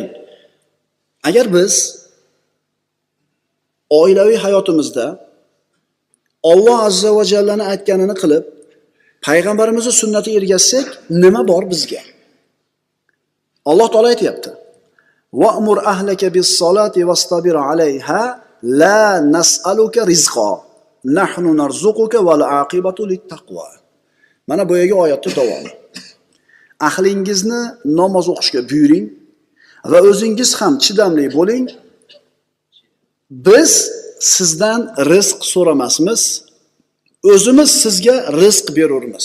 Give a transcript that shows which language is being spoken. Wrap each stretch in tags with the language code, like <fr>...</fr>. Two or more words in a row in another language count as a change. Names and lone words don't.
<uz>Agar biz oilaviy hayotimizda Alloh azza va jallani aytganini qilib, payg'ambarimizning sunnatiga ergashsak, nima bor bizga? Alloh taolo aytayapti:</uz> <ar>"وأمر أهلك بالصلاة واصطبر عليها لا نسألك رزقا نحن نرزقك والعاقبة للتقوى."</ar> <uz>Mana bu yerga oyatning davomi. Ahlingizni namoz o'qishga buyuring va o'zingiz ham chidamli bo'ling. Biz sizdan rizq so'ramasmiz, o'zimiz sizga rizq berurmiz.</uz>